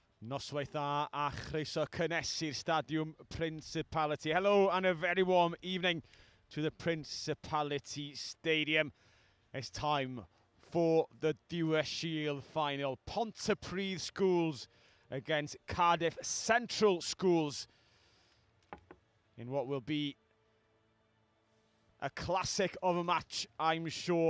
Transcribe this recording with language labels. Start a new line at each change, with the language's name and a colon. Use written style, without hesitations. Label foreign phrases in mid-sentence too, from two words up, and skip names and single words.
Welsh: Noswaith dda a chroeso cynnes i'r Stadiwm Principality.
English: Hello and a very warm evening to the Principality Stadium. It's time for the Dewar Shield final. Pontypridd schools against Cardiff Central schools in what will be a classic of a match, I'm sure.